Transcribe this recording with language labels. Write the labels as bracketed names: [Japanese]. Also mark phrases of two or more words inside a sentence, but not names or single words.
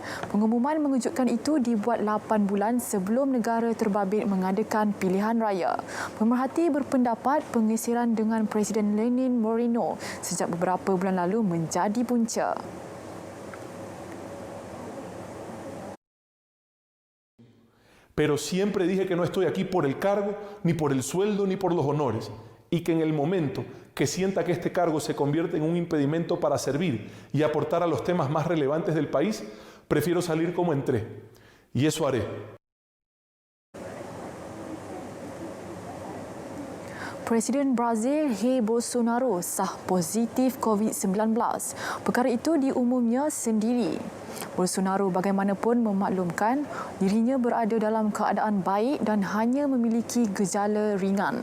[Malay] Pengumuman mengejutkan itu dibuat 8 bulan sebelum negara terbabit mengadakan pilihan raya. Pemerhati berpendapat pengisiran dengan Presiden Lenin Moreno sejak beberapa bulan lalu menjadi punca. [Spanish] Pero siempre dije que no estoy aquí por el cargo, ni por el sueldo, ni por los honores. Y que en el momento que sienta que este cargo se convierte en un impedimento para servir y aportar a los temas más relevantes del país, prefiero salir como entré. Y eso haré. [Malay] Presiden Brazil Jair Bolsonaro sah positif COVID-19. Perkara itu diumumnya sendiri. Bolsonaro bagaimanapun memaklumkan dirinya berada dalam keadaan baik dan hanya memiliki gejala ringan.